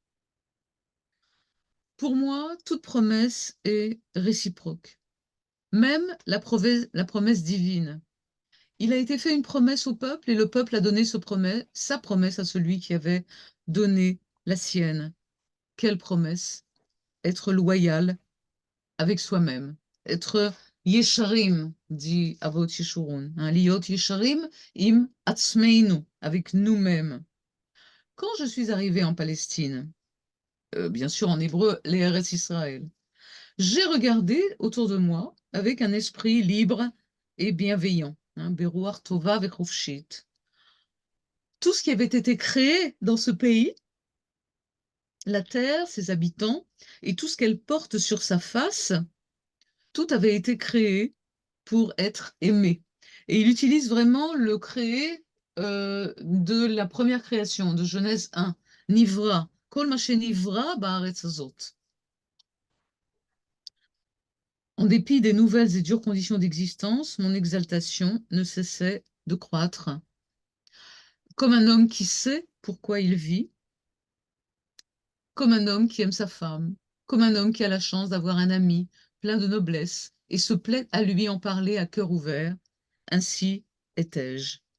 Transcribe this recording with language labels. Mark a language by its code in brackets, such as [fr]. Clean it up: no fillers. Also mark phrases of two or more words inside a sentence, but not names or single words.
[fr] Pour moi, toute promesse est réciproque, même la promesse divine. Il a été fait une promesse au peuple et le peuple a donné sa promesse à celui qui avait donné la sienne. Quelle promesse? Être loyal avec soi-même, être yesharim, dit Avot Yeshurun, hein, [he] להיות ישרים עם עצמנו, [fr] avec nous-mêmes. Quand je suis arrivée en Palestine, bien sûr en hébreu, les Eretz Israël, j'ai regardé autour de moi avec un esprit libre et bienveillant, hein, [he] ברוח טובה וחופשית. [fr] Tout ce qui avait été créé dans ce pays, la terre, ses habitants, et tout ce qu'elle porte sur sa face, tout avait été créé pour être aimé. Et il utilise vraiment le créé de la première création, de Genèse 1. [he] נברא כל מה נברא בארץ הזאת. [fr] En dépit des nouvelles et dures conditions d'existence, mon exaltation ne cessait de croître. Comme un homme qui sait pourquoi il vit, comme un homme qui aime sa femme, comme un homme qui a la chance d'avoir un ami plein de noblesse et se plaît à lui en parler à cœur ouvert, ainsi étais-je.